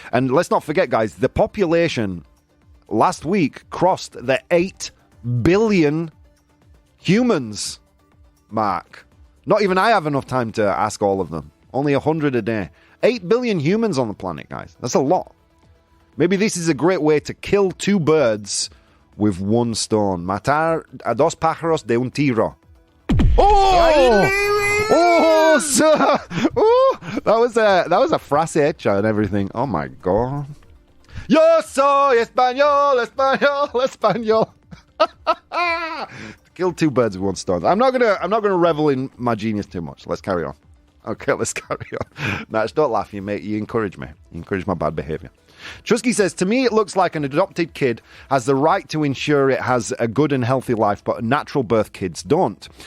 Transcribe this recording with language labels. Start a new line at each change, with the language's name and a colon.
English: And let's not forget, guys, the population last week crossed the 8 billion humans mark. Not even I have enough time to ask all of them. Only 100 a day. 8 billion humans on the planet, guys. That's a lot. Maybe this is a great way to kill 2 birds with 1 stone.
Spanish: Matar a dos pájaros de un tiro.
English: Oh! Oh, sir! Oh, that was a frase hecha and everything. Oh my God!
Spanish: Yo soy español, español, español.
English: Kill 2 birds with 1 stone. I'm not gonna revel in my genius too much. Let's carry on. Okay, let's carry on. Nah, don't laugh, you mate. You encourage me. You encourage my bad behavior. Trusky says, to me, it looks like an adopted kid has the right to ensure it has a good and healthy life, but natural birth kids don't.